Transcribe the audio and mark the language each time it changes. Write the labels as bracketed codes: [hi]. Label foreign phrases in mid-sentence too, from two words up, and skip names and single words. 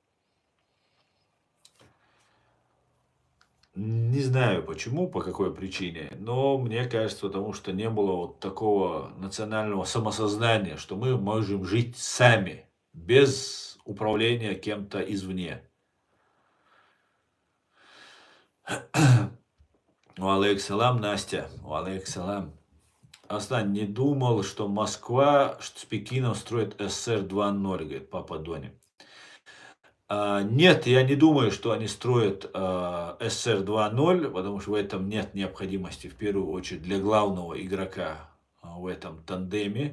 [ru] Не знаю почему, по какой причине, но мне кажется, потому что не было вот такого национального самосознания, что мы можем жить сами. без управления кем-то извне. [ar] وعليك السلام, Настя. وعليك السلام. [ru] Аслан, не думал, что Москва с Пекином строит СССР 2.0, говорит Папа Дони. Нет, я не думаю, что они строят СССР 2.0, потому что в этом нет необходимости, в первую очередь, для главного игрока в этом тандеме.